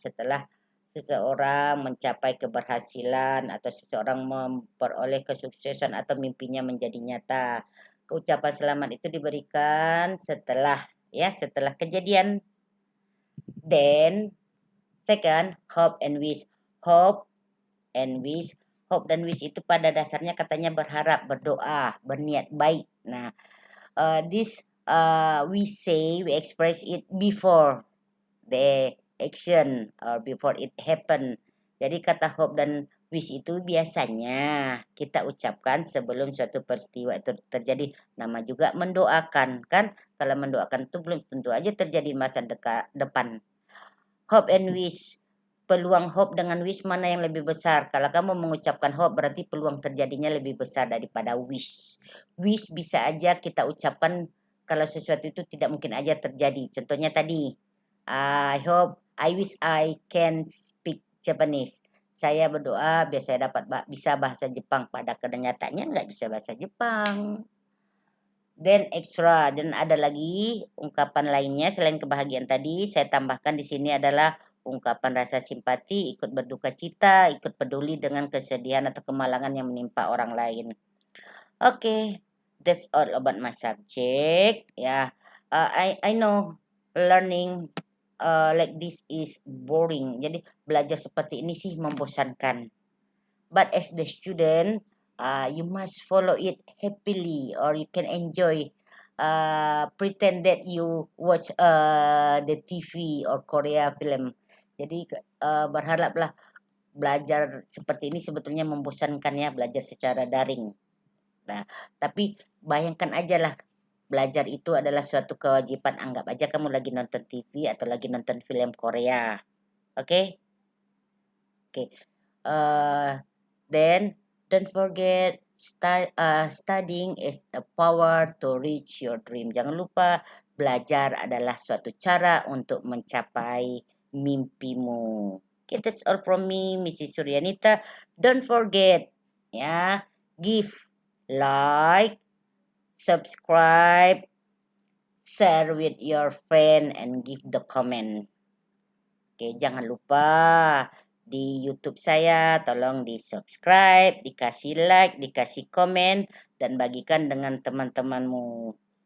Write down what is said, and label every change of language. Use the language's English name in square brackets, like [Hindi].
[Indonesian] Setelah seseorang mencapai keberhasilan atau seseorang memperoleh kesuksesan atau mimpinya menjadi nyata. Ucapan selamat itu diberikan setelah kejadian. [English] Then second, hope and wish. Hope and wish. [Indonesian] Hope dan wish itu pada dasarnya katanya berharap, berdoa, berniat baik. Nah, [English] this we express it before the action or before it happen. [Indonesian] Jadi kata hope dan wish itu biasanya kita ucapkan sebelum suatu peristiwa itu terjadi. Nama juga mendoakan kan. Kalau mendoakan itu belum tentu aja terjadi masa depan. [English] Hope and wish. [Indonesian] Peluang hope dengan wish mana yang lebih besar? Kalau kamu mengucapkan hope berarti peluang terjadinya lebih besar daripada wish. Wish bisa aja kita ucapkan kalau sesuatu itu tidak mungkin aja terjadi. Contohnya tadi, [English] I wish I can speak Japanese. [Indonesian] Saya berdoa biar saya dapat bisa bahasa Jepang. Pada kenyataannya nggak bisa bahasa Jepang. [English] Then extra, [Indonesian] dan ada lagi ungkapan lainnya selain kebahagiaan tadi. Saya tambahkan di sini adalah ungkapan rasa simpati, ikut berduka cita, ikut peduli dengan kesedihan atau kemalangan yang menimpa orang lain. [English] Okay, that's all about my subject. Yeah, I know learning like this is boring. [Indonesian] Jadi belajar seperti ini sih membosankan. [English] But as the student, you must follow it happily, or you can enjoy. Pretend that you watch the TV or Korea film. [Indonesian] Jadi berharaplah belajar seperti ini sebetulnya membosankan ya, belajar secara daring. Nah, tapi bayangkan aja lah, belajar itu adalah suatu kewajiban. Anggap aja kamu lagi nonton TV atau lagi nonton film Korea. Oke? Oke. [English] Then don't forget studying is the power to reach your dream. [Indonesian] Jangan lupa belajar adalah suatu cara untuk mencapai mimpimu. [English] Okay, that's all from me, Mrs. Suryanita. Don't forget, [Indonesian] ya, [English] give, like, subscribe, share with your friend, and give the comment. [Indonesian] Oke, jangan lupa di YouTube saya, tolong di-subscribe, dikasih like, dikasih komen, dan bagikan dengan teman-temanmu.